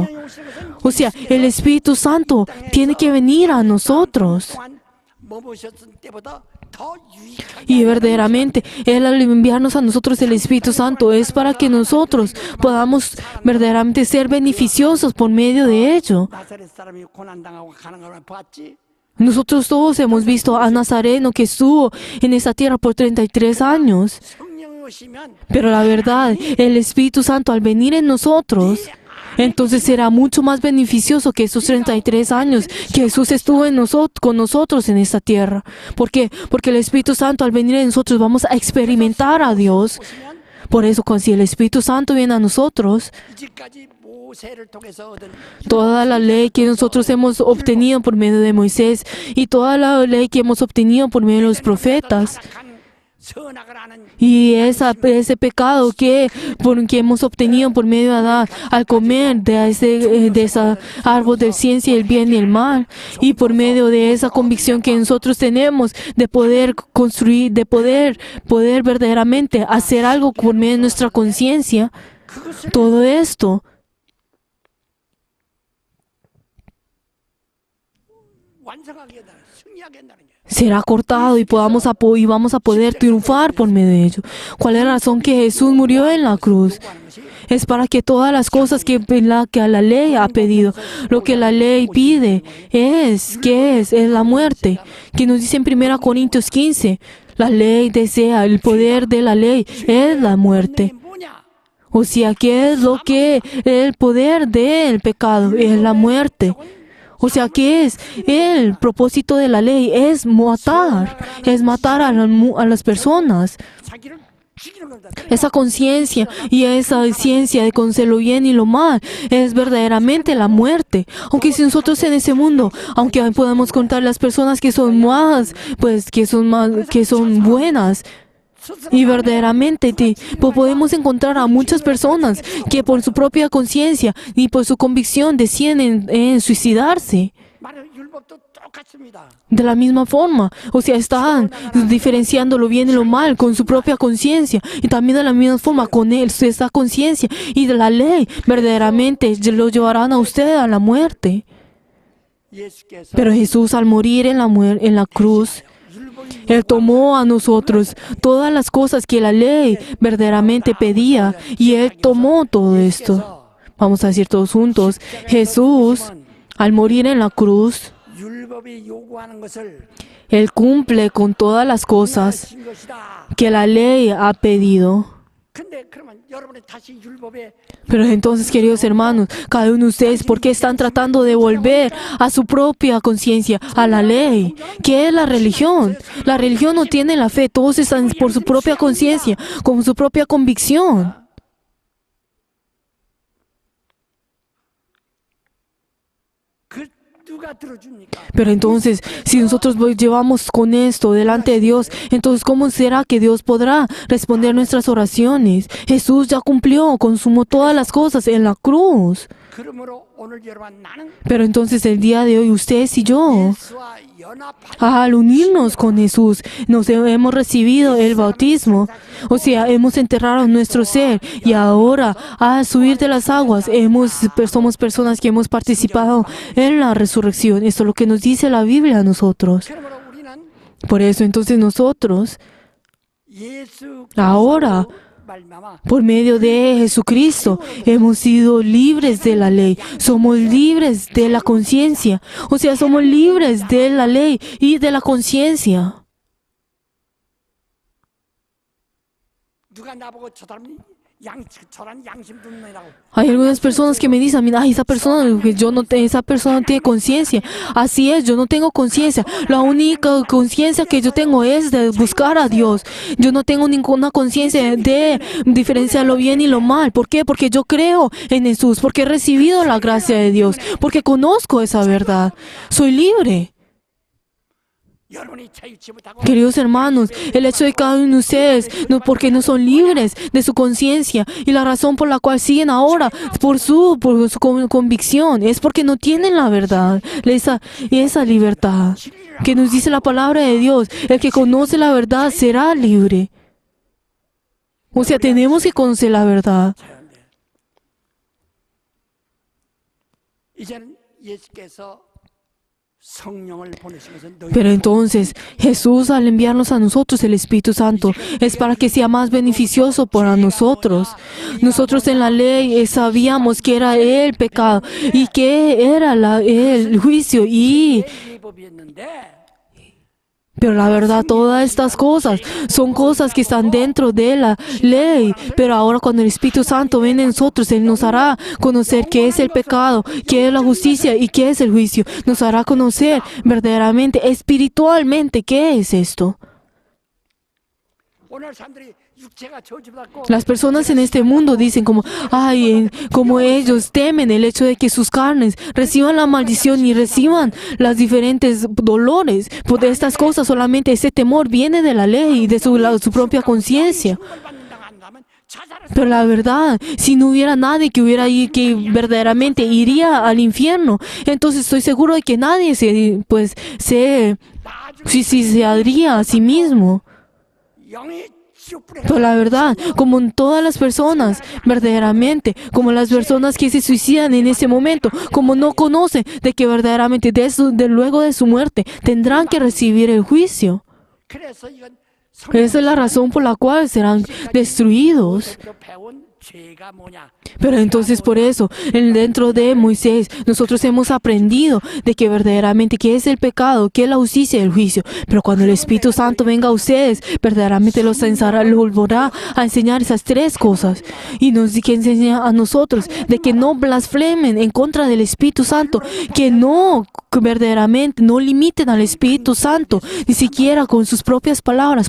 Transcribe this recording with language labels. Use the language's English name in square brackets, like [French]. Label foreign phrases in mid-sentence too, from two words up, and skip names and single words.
[Spanish] O sea, el Espíritu Santo tiene que venir a nosotros. Y verdaderamente, Él al enviarnos a nosotros el Espíritu Santo es para que nosotros podamos verdaderamente ser beneficiosos por medio de ello. [Korean] 나사렛 사람이 고난당하고 가는 걸 봤지? [Spanish] Nosotros todos hemos visto a Nazareno que estuvo en esta tierra por 33 años. [Korean] 성령이 오시면 [Spanish] Pero la verdad, el Espíritu Santo al venir en nosotros, entonces será mucho más beneficioso que esos 33 años que Jesús estuvo con nosotros en esta tierra. ¿Por qué? Porque el Espíritu Santo al venir en nosotros vamos a experimentar a Dios. Por eso, si el Espíritu Santo viene a nosotros, [Korean] 이제까지 모세를 통해서 얻은 [Spanish] toda la ley que nosotros hemos obtenido por medio de Moisés y toda la ley que hemos obtenido por medio de los profetas, [Korean] 타락한 선악을 하는 [Spanish] y ese pecado que hemos obtenido por medio de Adán al comer de ese árbol de ciencia del bien y el mal, y por medio de esa convicción que nosotros tenemos de poder construir, de poder verdaderamente hacer algo por medio de nuestra conciencia, [Korean] 그것을 [Spanish] todo esto [Korean] 완성하게 한다, 승리하게 한다는 거예요. [Spanish] será cortado y vamos a poder triunfar por medio de ello. ¿Cuál es la razón que Jesús murió en la cruz? [Korean] 요구하는 것이 [Spanish] Es para que todas las cosas que la ley ha pedido, lo que la ley pide, es la muerte. Que nos dice en 1 Corintios 15, la ley desea, el poder de la ley es la muerte. [Korean] 운명이 뭐냐? [Spanish] O sea, ¿qué es lo que el poder del pecado? Es la muerte. O sea, ¿qué es? El propósito de la ley es matar a las personas. [Korean] 자기를 죽이는 겁니다. [Spanish] Esa conciencia y esa ciencia de conocer lo bien y lo mal es verdaderamente la muerte. Aunque si nosotros en ese mundo, aunque podamos contar las personas que son más, pues que son buenas, y verdaderamente podemos encontrar a muchas personas que por su propia conciencia y por su convicción deciden en suicidarse. [Korean] 말은 율법도 똑같습니다. [Spanish] De la misma forma, o sea, están diferenciando lo bien y lo mal con su propia conciencia y también de la misma forma con esa conciencia y de la ley verdaderamente lo llevarán a usted a la muerte. [Korean] 예수께서 [Spanish] Pero Jesús al morir en la cruz, Él tomó a nosotros todas las cosas que la ley verdaderamente pedía y Él tomó todo esto. Vamos a decir todos juntos, Jesús al morir en la cruz, [Korean] 율법이 요구하는 것을 [Spanish] Él cumple con todas las cosas [Korean] 하신 것이다. [Spanish] que la ley ha pedido. [Korean] 근데 그러면 여러분이 다시 율법에 [Spanish] Pero entonces, queridos hermanos, cada uno de ustedes, ¿por qué están tratando de volver a su propia conciencia, a la ley? ¿Qué es la religión? La religión no tiene la fe, todos están por su propia conciencia, con su propia convicción. [Korean] 그 누가 들어줍니까? [Spanish] Pero entonces, si nosotros llevamos con esto delante de Dios, entonces ¿cómo será que Dios podrá responder nuestras oraciones? Jesús ya cumplió, consumó todas las cosas en la cruz. [Korean] 그러므로 오늘 여러분 나는 [Spanish] Pero entonces el día de hoy, ustedes y yo, [Korean] 예수와 연합하여 [Spanish] al unirnos con Jesús, nos hemos recibido el bautismo. O sea, hemos enterrado nuestro ser y ahora, al subir de las aguas, somos personas que hemos participado en la resurrección. Esto es lo que nos dice la Biblia a nosotros. [Korean] 그러므로 우리는 [Spanish] Por eso, entonces nosotros, [Korean] 예수 [Spanish] ahora, [Korean] 말미암아 [Spanish] por medio de Jesucristo, hemos sido libres de la ley. Somos libres de la conciencia. O sea, somos libres de la ley y de la conciencia. [Korean] 누가 나보고 저 사람이 저런 양심 분명이라고 [Spanish] Hay algunas personas que me dicen, ay, esa persona no tiene conciencia. Así es, yo no tengo conciencia. La única conciencia que yo tengo es de buscar a Dios. Yo no tengo ninguna conciencia de diferenciar lo bien y lo mal. ¿Por qué? Porque yo creo en Jesús, porque he recibido la gracia de Dios, porque conozco esa verdad. Soy libre. [Korean] 여러분이 자유치 못하고 [Spanish] Queridos hermanos, el hecho de cada uno de ustedes, porque no son libres de su conciencia y la razón por la cual siguen ahora por su convicción es porque no tienen la verdad, esa libertad que nos dice la palabra de Dios. El que conoce la verdad será libre. O sea, tenemos que conocer la verdad. [Korean] 이제는 예수께서 성령을 보내신 것은 너희 [Spanish] Pero entonces, Jesús al enviarnos a nosotros el Espíritu Santo es para que sea más beneficioso para nosotros. Nosotros en la ley sabíamos que era el pecado y que era el juicio [Korean] 예법이었는데 [Spanish] pero la verdad, todas estas cosas son cosas que están dentro de la ley. Pero ahora cuando el Espíritu Santo viene en nosotros, Él nos hará conocer qué es el pecado, qué es la justicia y qué es el juicio. Nos hará conocer verdaderamente, espiritualmente, qué es esto. [Korean] 오늘 사람들이 육체가 저주받고 [Spanish] Las personas en este mundo dicen como ellos temen el hecho de que sus carnes reciban la maldición y reciban las diferentes dolores. Por estas cosas solamente ese temor viene de la ley y de su propia conciencia. Pero la verdad, si no hubiera nadie que hubiera ahí que verdaderamente iría al infierno, entonces estoy seguro de que nadie se suicidaría a sí mismo. [Korean] 영이 지옥불에 [Spanish] Pero la verdad, como en todas las personas, verdaderamente, como las personas que se suicidan en ese momento, como no conocen de que verdaderamente luego de su muerte tendrán que recibir el juicio. [Korean] 그래서 이건 [Spanish] Esa es la razón por la cual serán destruidos. [Korean] 성경으로 배운 죄가 뭐냐? [Spanish] Pero entonces por eso, dentro de Moisés, nosotros hemos aprendido de que verdaderamente qué es el pecado, qué es la justicia y el juicio. Pero cuando el Espíritu Santo venga a ustedes, verdaderamente los volverá a enseñar esas tres cosas. Y nos enseña a nosotros de que no blasfemen en contra del Espíritu Santo, que no verdaderamente no limiten al Espíritu Santo, ni siquiera con sus propias palabras.